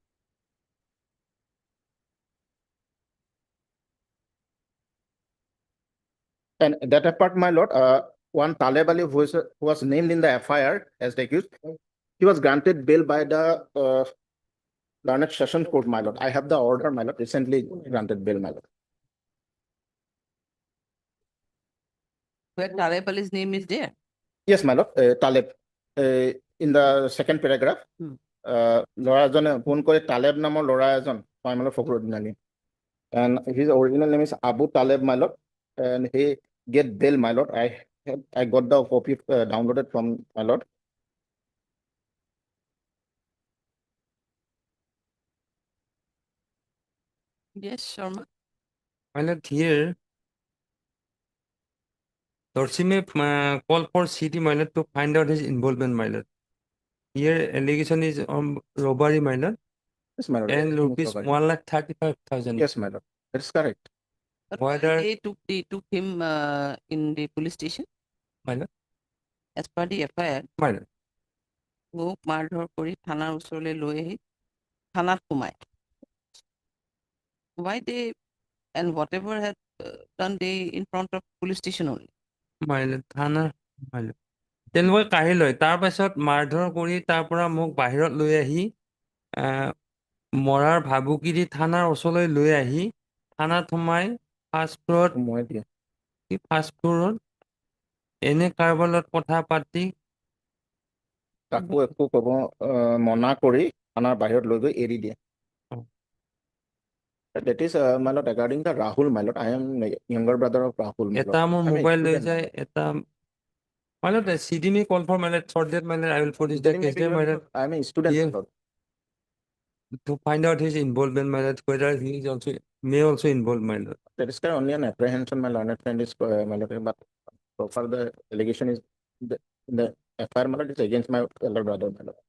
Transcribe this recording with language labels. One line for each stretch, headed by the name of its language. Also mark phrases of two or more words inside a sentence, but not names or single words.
English: And that apart, my lord, one Taleb Ali who was named in the FIR as the accused, he was granted bail by the Learned Session Court, my lord. I have the order, my lord, recently granted bail, my lord. Where Taleb Ali's name is there? Yes, my lord. Taleb. In the second paragraph,
Assamese: ল'ৰা এজনে ফোন কৰি তালেব নামৰ ল'ৰা এজন 6 মাইলৰ ফখৰুদ্দিন আলী
English: and his original name is Abu Taleb, my lord, and he get bail, my lord. I got the copy downloaded from my lord. Yes, Sharma. My lord, here, Lordship may call for CD, my lord, to find out his involvement, my lord. Here, allegation is on robbery, my lord. Yes, my lord. And rupees 1,35,000. Yes, my lord. That's correct. But why they took him in the police station? My lord. As per the FIR, My lord.
Assamese: মোক মাৰধৰ কৰি থানাৰ ওচৰলৈ লৈ আহি থানাত সোমায়
English: why they and whatever had done they in front of police station only? My lord, থানা my lord.
Assamese: তেওঁলোকে কাঢ়ি লয় তাৰ পাছত মাৰধৰ কৰি তাৰ পৰা মোক বাহিৰত লৈ আহি মৰাৰ ভাবুকি দি থানাৰ ওচৰলৈ লৈ আহি থানাত সোমাই
English: first floorত
Assamese: এনে কাৰোবাৰ লগত কথা পাতি কাকো একো ক'ব মনা কৰি থানাৰ বাহিৰত লৈ গৈ এৰি দিয়ে
English: That is, my lord, regarding the Rahul, my lord, I am younger brother of Rahul, my lord.
Assamese: এটা মোৰ মোবাইল লৈ যায় এটা
English: my lord, CD may call for my lord, for that my lord, I will produce the case there, my lord. I am a student, my lord. To find out his involvement, my lord, whether he is also may also involve, my lord. There is only an apprehension, my learned friend is, my lord, but so far the allegation is the FIR, my lord, is against my elder brother, my lord.